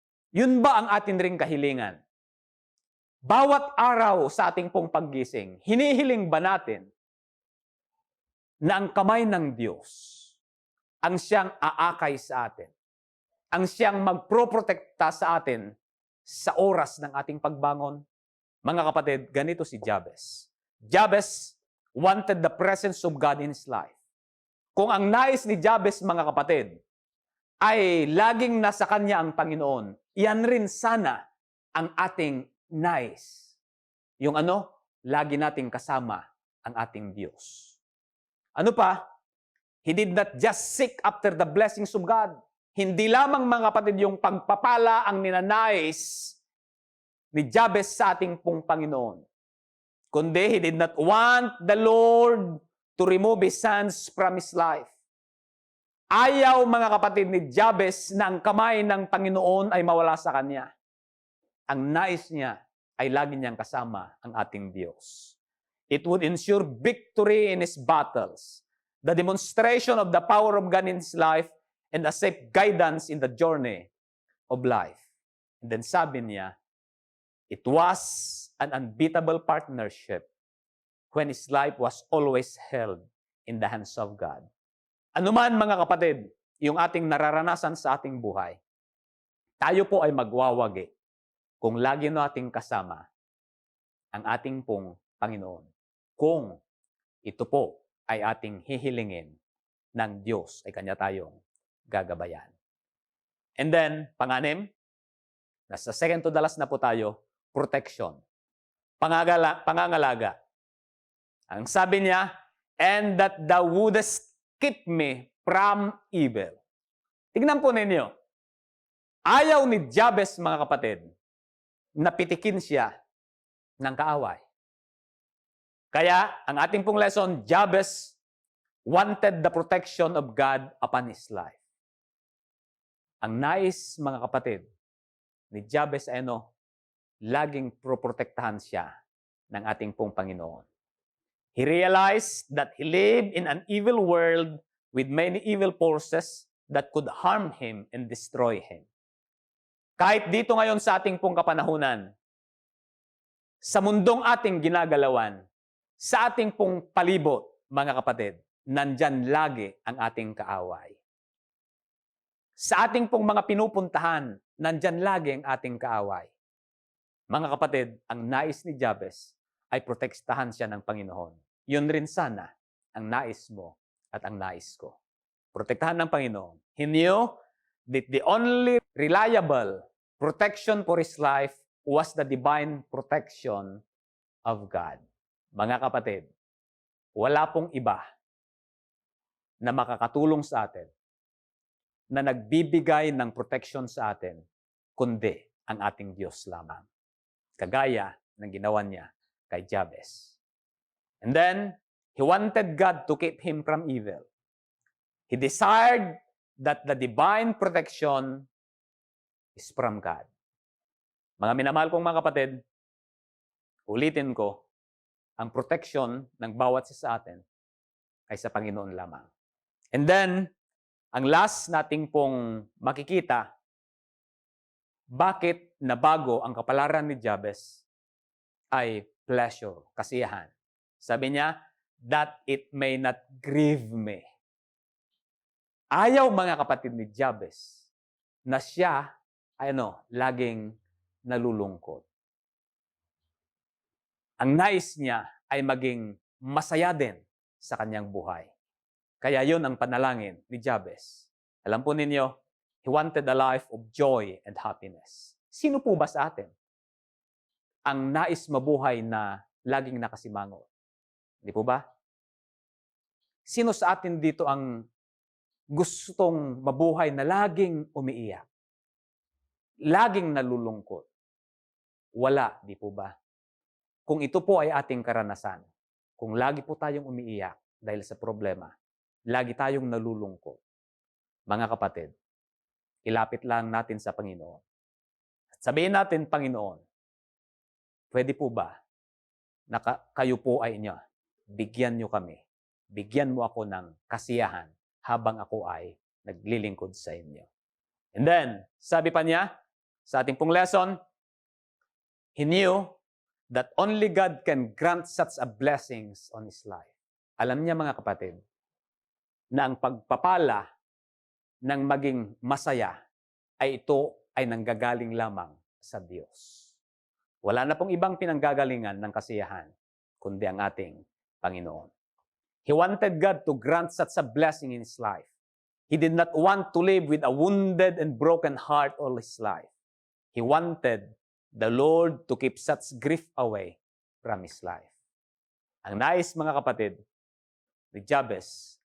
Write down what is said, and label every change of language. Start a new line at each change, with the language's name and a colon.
Filipino: Yun ba ang atin ring kahilingan? Bawat araw sa ating pong paggising, hinihiling ba natin na ang kamay ng Diyos ang siyang aakay sa atin? Ang siyang magproprotekta sa atin sa oras ng ating pagbangon? Mga kapatid, ganito si Jabez.
English: Jabez wanted the presence of God in his life.
Filipino: Kung ang nais ni Jabez, mga kapatid, ay laging nasa kanya ang Panginoon, yan rin sana ang ating nais. Yung lagi nating kasama ang ating Diyos. Ano pa?
English: He did not just seek after the blessings of God.
Filipino: Hindi lamang mga kapatid yung pagpapala ang ninanais ni Jabez sa ating pong Panginoon. Kundi,
English: he did not want the Lord to remove his sons from his life.
Filipino: Ayaw mga kapatid ni Jabez na ang kamay ng Panginoon ay mawala sa kanya. Ang nais niya ay lagi niyang kasama ang ating Diyos.
English: It would ensure victory in his battles, the demonstration of the power of God in his life, and a safe guidance in the journey of life. And then
Filipino: sabi niya,
English: it was an unbeatable partnership when his life was always held in the hands of God.
Filipino: Ano man mga kapatid, yung ating nararanasan sa ating buhay, tayo po ay magwawagi kung lagi nating kasama ang ating pong Panginoon. Kung ito po ay ating hihilingin ng Diyos, ay Kanya tayong gagabayan.
English: And then,
Filipino: pang-anim, nasa
English: second to the last
Filipino: na po tayo, protection. Pangangalaga. Ang sabi niya,
English: and that thou wouldest keep me from evil.
Filipino: Tignan po ninyo. Ayaw ni Jabez, mga kapatid, na pitikin siya ng kaaway. Kaya, ang ating pong lesson,
English: Jabez wanted the protection of God upon his life.
Filipino: Ang nais, mga kapatid, ni Jabez ay laging proprotektahan siya ng ating pong Panginoon.
English: He realized that he lived in an evil world with many evil forces that could harm him and destroy him.
Filipino: Kahit dito ngayon sa ating pong kapanahunan, sa mundong ating ginagalawan, sa ating pong palibot, mga kapatid, nandyan lagi ang ating kaaway. Sa ating pong mga pinupuntahan, nandyan lagi ang ating kaaway. Mga kapatid, ang nais ni Jabez ay protektahan siya ng Panginoon. Yun rin sana ang nais mo at ang nais ko. Protektahan ng Panginoon.
English: He knew that the only reliable protection for his life was the divine protection of God.
Filipino: Mga kapatid, wala pong iba na makakatulong sa atin, na nagbibigay ng protection sa atin, kundi ang ating Diyos lamang. Kagaya ng ginawa niya kay Jabez.
English: And then, he wanted God to keep him from evil. He desired that the divine protection is from God.
Filipino: Mga minamahal kong mga kapatid, ulitin ko, ang protection ng bawat isa sa atin ay sa Panginoon lamang.
English: And then,
Filipino: ang last nating pong makikita, bakit nabago ang kapalaran ni Jabez ay pleasure, kasiyahan. Sabi niya,
English: that it may not grieve me.
Filipino: Ayaw mga kapatid ni Jabez na siya ay laging nalulungkot. Ang nais niya ay maging masaya din sa kanyang buhay. Kaya yun ang panalangin ni Jabez. Alam po ninyo,
English: he wanted a life of joy and happiness.
Filipino: Sino po ba sa atin ang nais mabuhay na laging nakasimangot? Hindi po ba? Sino sa atin dito ang gustong mabuhay na laging umiiyak? Laging nalulungkot? Wala, di po ba? Kung ito po ay ating karanasan, kung lagi po tayong umiiyak dahil sa problema, lagi tayong nalulungkot, mga kapatid, ilapit lang natin sa Panginoon. At sabihin natin, Panginoon, pwede po ba na kayo po ay bigyan nyo kami, bigyan mo ako ng kasiyahan habang ako ay naglilingkod sa inyo.
English: And then,
Filipino: sabi pa niya, sa ating pong lesson,
English: he knew that only God can grant such a blessings on his life.
Filipino: Alam niya mga kapatid, na ang pagpapala ng maging masaya ay ito ay nanggagaling lamang sa Diyos. Wala na pong ibang pinanggagalingan ng kasiyahan, kundi ang ating Panginoon.
English: He wanted God to grant such a blessing in his life. He did not want to live with a wounded and broken heart all his life. He wanted the Lord to keep such grief away from his life.
Filipino: Ang nais, mga kapatid, ni Jabez